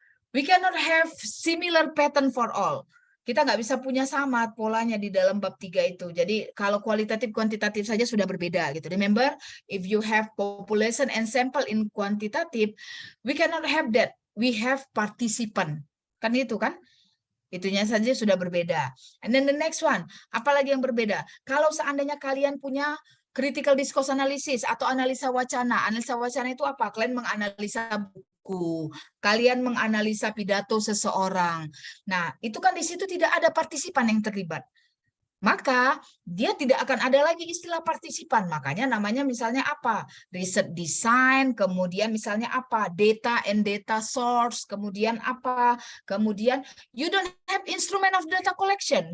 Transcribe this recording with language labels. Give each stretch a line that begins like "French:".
English: We cannot have similar pattern for all.
Indonesian: Kita nggak bisa punya sama polanya di dalam bab 3 itu. Jadi kalau kualitatif kuantitatif saja sudah berbeda gitu.
English: Remember, if you have population and sample in quantitative, we cannot have that. We have participant.
Indonesian: Kan itu kan? Itunya saja sudah berbeda.
English: And then the next one,
Indonesian: apalagi yang berbeda? Kalau seandainya kalian punya critical discourse analysis atau analisa wacana. Analisa wacana itu apa? Kalian menganalisa buku, kalian menganalisa pidato seseorang. Nah, itu kan di situ tidak ada partisipan yang terlibat. Maka dia tidak akan ada lagi istilah partisipan. Makanya namanya misalnya apa? Riset design, kemudian misalnya apa?
English: Data and data source,
Indonesian: kemudian apa? Kemudian
English: you don't have instrument of data collection.